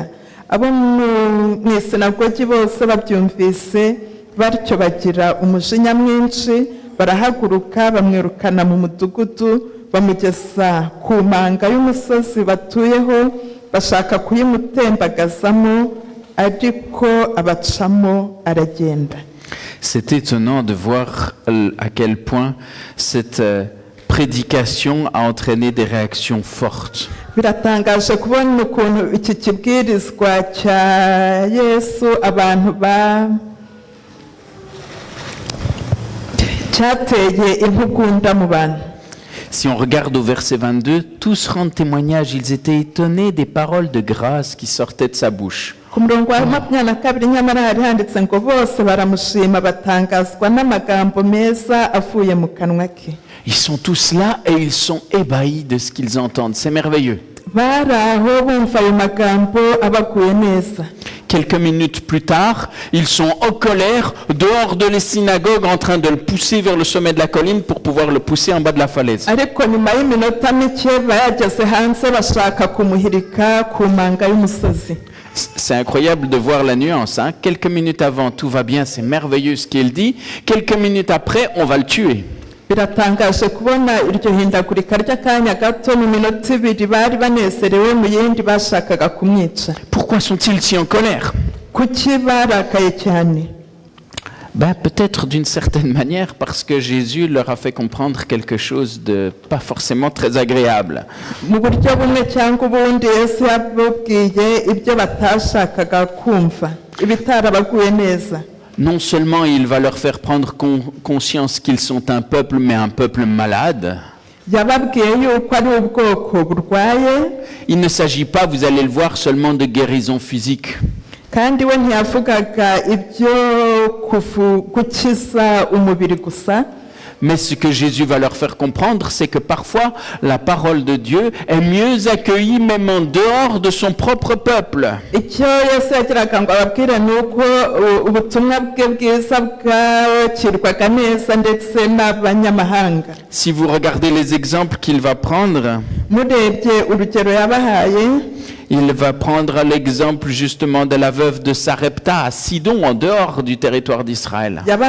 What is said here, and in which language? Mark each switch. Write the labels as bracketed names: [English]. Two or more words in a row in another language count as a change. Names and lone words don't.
[Kinyarwanda] Abo mu isinagogi bose babyumvise batyo bagira umujinya mwinshi, barahaguruka bamwirukana mu mudugudu bamugeza ku manga y'umusozi batuyeho bashaka kuyimutembagazamo ariko abacamo aragenda. [French] C'est étonnant de voir à quel point cette prédication a entraîné des réactions fortes. [Kinyarwanda] Biratangaje kubona ukuntu iki kibwirizwa cya Yesu abantu cyateye impugunda mu bantu. [French] Si on regarde au verset 22, tous rendent témoignage, ils étaient étonnés des paroles de grâce qui sortaient de sa bouche. [Kinyarwanda] Ku murongo wa 22 nyamara hari handitse ngo bose baramushima batangazwa n'amagambo meza avuye mu kanwa ke. [French] Ils sont tous là et ils sont ébahis de ce qu'ils entendent. C'est merveilleux. [Kinyarwanda] Bari aho bumva ayo magambo abaguye neza. [French] Quelques minutes plus tard, ils sont en colère, dehors de la synagogue, en train de le pousser vers le sommet de la colline pour pouvoir le pousser en bas de la falaise. [Kinyarwanda] Ariko nyuma y'iminota mike bayageze hanze bashaka kumuhirika ku manga y'umusozi. [French] C'est incroyable de voir la nuance. Hein? Quelques minutes avant, tout va bien, c'est merveilleux ce qu'il dit. Quelques minutes après, on va le tuer. [Kinyarwanda] Biratangaje kubona iryo hindagurika ry'akanya gato mu minota ibiri bari banezerewe mu yindi bashakaga kumwica. [French] Pourquoi sont-ils si en colère? [Kinyarwanda] Kuki barakaye cyane? [French] Peut-être d'une certaine manière parce que Jésus leur a fait comprendre quelque chose de pas forcément très agréable. [Kinyarwanda] Mu buryo bumwe cyangwa ubundi Yesu yababwiye ibyo batashakaga kumva ibitarabaguye neza. [French] Non seulement il va leur faire prendre conscience qu'ils sont un peuple, mais un peuple malade. Il ne s'agit pas, vous allez le voir, seulement de guérison physique. [Kinyarwanda] Kandi we ntiyavugaga ibyo gukiza umubiri gusa. [French] Mais ce que Jésus va leur faire comprendre, c'est que parfois la parole de Dieu est mieux accueillie même en dehors de son propre peuple. Si vous regardez les exemples qu'il va prendre, il va prendre l'exemple justement de la veuve de Sarepta à Sidon, en dehors du territoire d'Israël.